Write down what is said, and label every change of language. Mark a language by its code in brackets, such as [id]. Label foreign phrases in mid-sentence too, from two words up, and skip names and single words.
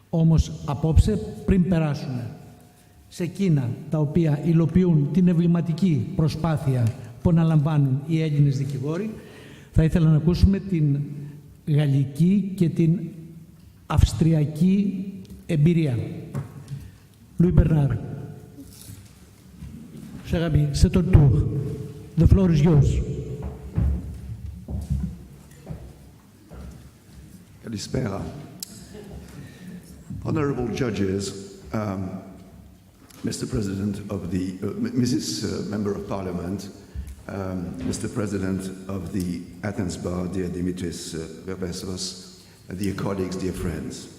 [el] Όμως απόψε, πριν περάσουμε σε εκείνα τα οποία υλοποιούν την εμβληματική προσπάθεια που αναλαμβάνουν οι Έλληνες δικηγόροι, θα ήθελα να ακούσουμε την γαλλική και την αυστριακή εμπειρία. [fr] Louis Bernard, cher ami, c'est ton tour. [en] The floor is yours. [el] Kalispera. [en] Honorable judges, Mr. President of the, Mrs. Member of Parliament, Mr. President of the Athens Bar, dear Dimitris Verbesos, dear colleagues, dear friends.